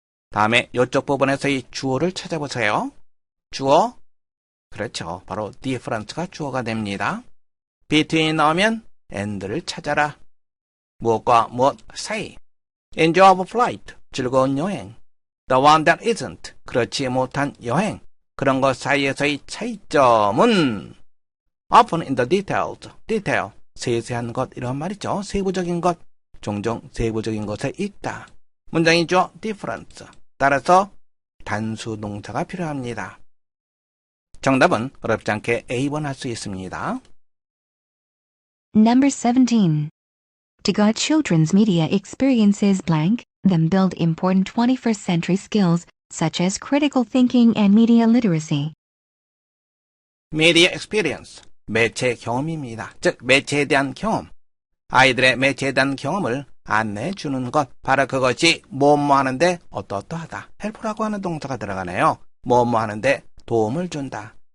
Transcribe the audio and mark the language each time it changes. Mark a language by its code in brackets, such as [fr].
[ko] 다음에 이쪽 부분에서의 주어를 찾아보세요. 주어, 그렇죠. 바로 difference가 주어가 됩니다. between 나오면 and를 찾아라. 무엇과 무엇 사이. enjoyable flight, 즐거운 여행. [en] the one that isn't, [ko] 그렇지 못한 여행. 그런 것 사이에서의 차이점은 [en] often in the details, [ko] detail, 세세한 것 이런 말이죠. 세부적인 것, 종종 세부적인 것에 있다. 문장이죠. difference. 따라서 단수 동사가 필요합니다. 정답은 어렵지 않게 A번 할 수 있습니다. [en] Number 17. To guide children's media experiences blank, then build important 21st century skills such as critical thinking and media literacy. [ko] media experience, 매체 경험입니다. 즉 매체에 대한 경험. 아이들의 매체에 대한 경험을 안내해 주는 것. 바로 그것이 뭐뭐 하는데 어떠어떠하다. help라고 하는 동사가 들어가네요. 뭐뭐 하는데 도움을 준다.